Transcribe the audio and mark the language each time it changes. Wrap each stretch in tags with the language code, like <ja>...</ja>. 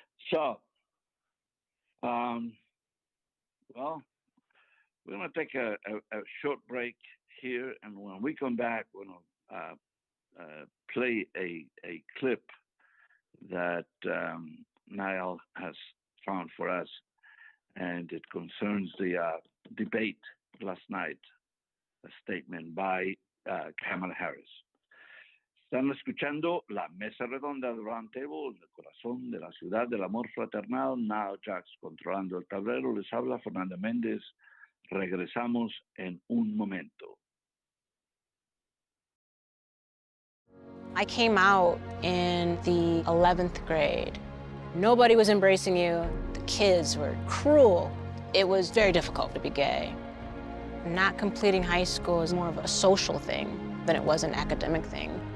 <en>So, well, we're going to take a short break here, and when we come back, we're going to play a clip that Niall has found for us, and it concerns the debate last night, a statement by Kamala Harris.</en> <es>Están escuchando la mesa redonda de Round Table, en el corazón de la ciudad del amor fraternal. Now Jax controlando el tablero. Les habla Fernando Mendez. Regresamos en un momento.</es> <en>I came out in the 11th grade. Nobody was embracing you. The kids were cruel. It was very difficult to be gay. Not completing high school is more of a social thing than it was an academic thing.</en>